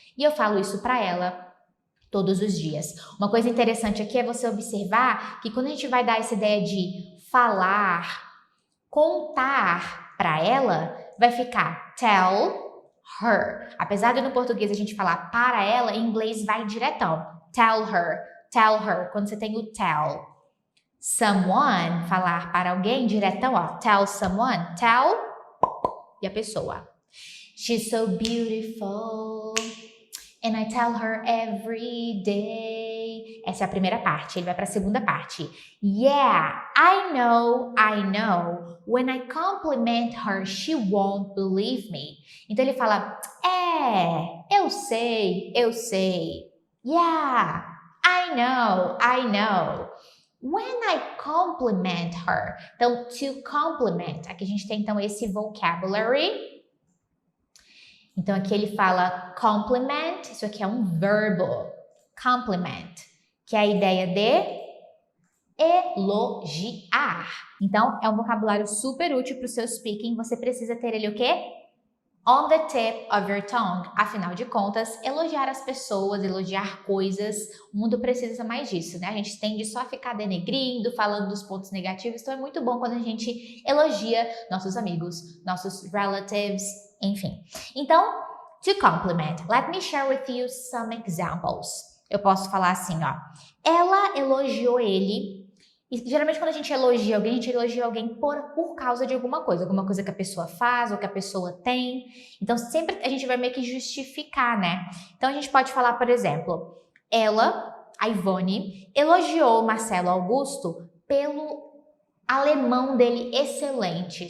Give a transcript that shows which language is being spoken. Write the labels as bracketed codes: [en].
[pt] E eu falo isso para ela todos os dias. Uma coisa interessante aqui é você observar que quando a gente vai dar essa ideia de falar, contar para ela, vai ficar [en] tell her. [pt] Apesar de no português a gente falar para ela, em inglês vai diretão. Tell her. [en] tell her, [pt] quando você tem o tell. [en] Someone, [pt] falar para alguém, diretão, ó. [en] Tell someone, [pt] tell, e a pessoa. [en] She's so beautiful, and I tell her every day. [pt] Essa é a primeira parte, ele vai para a segunda parte. [en] Yeah, I know. When I compliment her, she won't believe me. [pt] Então ele fala, eu sei. [en] Yeah, I know. When I compliment her. Então, to compliment. [pt] Aqui a gente tem então esse vocabulary. Então aqui ele fala compliment, isso aqui é um verbo, compliment, que é a ideia de elogiar. Então é um vocabulário super útil para o seu speaking, você precisa ter ele o quê? [en] On the tip of your tongue. [pt] Afinal de contas, elogiar as pessoas, elogiar coisas, o mundo precisa mais disso, né? A gente tende só a ficar denegrindo, falando dos pontos negativos, então é muito bom quando a gente elogia nossos amigos, nossos relatives, enfim. [en] Então, to compliment, let me share with you some examples. [pt] Eu posso falar assim, ó. Ela elogiou ele. E geralmente quando a gente elogia alguém por causa de alguma coisa que a pessoa faz ou que a pessoa tem. Então sempre a gente vai meio que justificar, né? Então a gente pode falar, por exemplo, ela, a Ivone, elogiou o Marcelo Augusto pelo alemão dele excelente.